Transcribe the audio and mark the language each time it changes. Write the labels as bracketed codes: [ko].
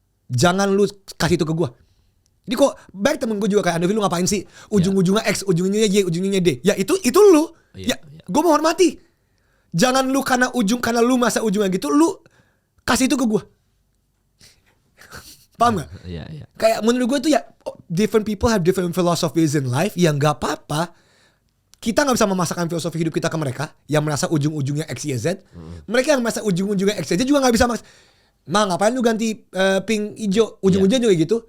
[id] Jangan lu kasih itu ke gue. Jadi kok baik temen gue juga kayak Andovi, lu ngapain sih? Ujung-ujungnya X, ujung-ujungnya Y, ujung-ujungnya D. Ya itu lu. Gue mau hormati. Jangan lu karena lu masa ujungnya gitu, lu kasih itu ke gue. Paham gak? Iya. Kayak menurut gue tuh ya, [en] different people have different philosophies in life. [id] Ya gak apa-apa. Kita gak bisa memasakkan filosofi hidup kita ke mereka yang merasa ujung-ujungnya X, Y, Z. Mereka yang merasa ujung-ujungnya X, Y, Z juga gak bisa ngapain lu ganti pink, hijau, ujung-ujungnya juga gitu.